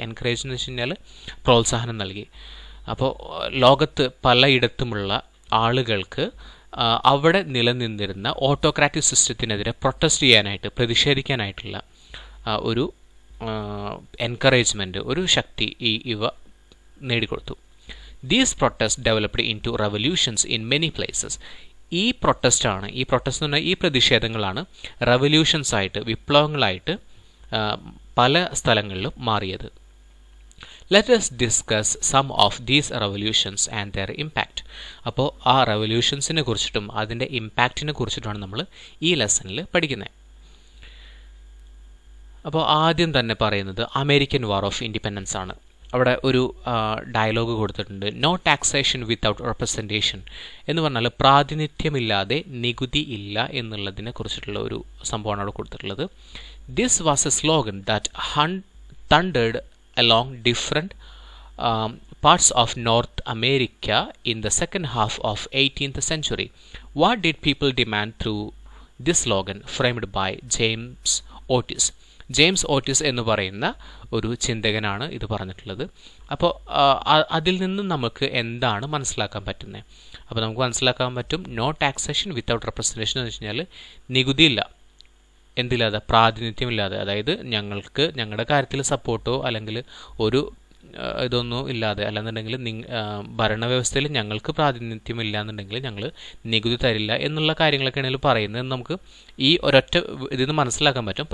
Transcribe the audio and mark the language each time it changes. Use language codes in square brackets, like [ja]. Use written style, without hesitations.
[ml] Encourage എന്ന് വെച്ച് കഴിഞ്ഞാൽ പ്രോത്സാഹനം നൽകി. അപ്പോൾ ലോകത്ത് പലയിടത്തുമുള്ള ആളുകൾക്ക് അവിടെ നിലനിന്നിരുന്ന ഓട്ടോക്രാറ്റിക് സിസ്റ്റത്തിനെതിരെ പ്രൊട്ടസ്റ്റ് ചെയ്യാനായിട്ട്, പ്രതിഷേധിക്കാനായിട്ടുള്ള ഒരു എൻകറേജ്മെൻറ്റ്, ഒരു ശക്തി ഇവ നേടിക്കൊടുത്തു. [en] These protest developed in two revolutions in many places. [ml] ഈ പ്രൊട്ടസ്റ്റ് എന്ന് പറഞ്ഞാൽ ഈ പ്രതിഷേധങ്ങളാണ് റെവല്യൂഷൻസ് ആയിട്ട്, വിപ്ലവങ്ങളായിട്ട് പല സ്ഥലങ്ങളിലും മാറിയത്. [en] Let us discuss some of these revolutions and their impact. [ml] അപ്പോൾ ആ റെവല്യൂഷൻസിനെ കുറിച്ചിട്ടും അതിൻ്റെ ഇമ്പാക്റ്റിനെ കുറിച്ചിട്ടുമാണ് നമ്മൾ ഈ ലെസണിൽ പഠിക്കുന്നത്. അപ്പോൾ ആദ്യം തന്നെ പറയുന്നത് അമേരിക്കൻ വാർ ഓഫ് ഇൻഡിപെൻഡൻസ് ആണ്. അവിടെ ഒരു ഡയലോഗ് കൊടുത്തിട്ടുണ്ട്. [en] no taxation without representation [ml] എന്ന് പറഞ്ഞാൽ പ്രാതിനിധ്യമില്ലാതെ നികുതി ഇല്ല എന്നുള്ളതിനെ കുറിച്ചിട്ടുള്ള ഒരു സംഭവമാണ് അവിടെ കൊടുത്തിട്ടുള്ളത്. [en] This was a slogan that thundered along different parts of North America in the second half of 18th century. What did people demand through this slogan framed by James Otis? [ml] James Otis എന്ന് പറയുന്ന ഒരു ചിന്തകനാണ് ഇത് പറഞ്ഞിട്ടുള്ളത്. അപ്പോൾ അതിൽ നിന്നും നമുക്ക് എന്താണ് മനസ്സിലാക്കാൻ പറ്റുന്നത്? അപ്പോൾ നമുക്ക് മനസ്സിലാക്കാൻ പറ്റും, [en] no taxation without representation [ml] എന്ന് വെച്ച് കഴിഞ്ഞാൽ നികുതിയില്ല, എന്തില്ലാതെ, പ്രാതിനിധ്യമില്ലാതെ, അതായത് ഞങ്ങൾക്ക് ഞങ്ങളുടെ കാര്യത്തിൽ സപ്പോർട്ടോ അല്ലെങ്കിൽ ഒരു ഇതൊന്നും ഇല്ലാതെ, അല്ലെന്നുണ്ടെങ്കിൽ ഭരണവ്യവസ്ഥയിൽ ഞങ്ങൾക്ക് പ്രാതിനിധ്യമില്ല എന്നുണ്ടെങ്കിൽ ഞങ്ങൾ നികുതി തരില്ല എന്നുള്ള കാര്യങ്ങളൊക്കെ ആണെങ്കിൽ പറയുന്നത് നമുക്ക് ഈ ഒരൊറ്റ ഇതിൽ നിന്ന് മനസ്സിലാക്കാൻ പറ്റും.